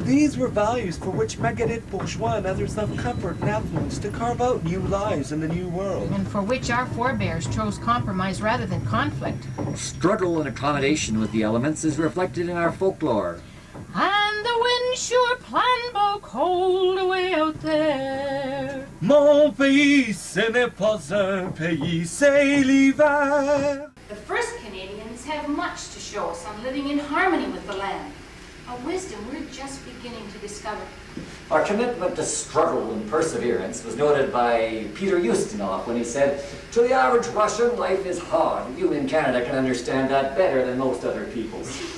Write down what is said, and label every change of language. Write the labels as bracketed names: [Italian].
[English] These were values for which Marguerite Bourgeois and others left comfort and affluence to carve out new lives in the new world. And for which our forebears chose compromise rather than conflict. Struggle and accommodation with the elements is reflected in our folklore. And the wind sure planned blow cold away out there. [French] Mon pays, ce n'est pas un pays, c'est l'hiver. [English] The first Canadians have much to show us on living in harmony with the land, a wisdom we're just beginning to discover. Our commitment to struggle and perseverance was noted by Peter Ustinov when he said, "To the average Russian, life is hard. You in Canada can understand that better than most other peoples."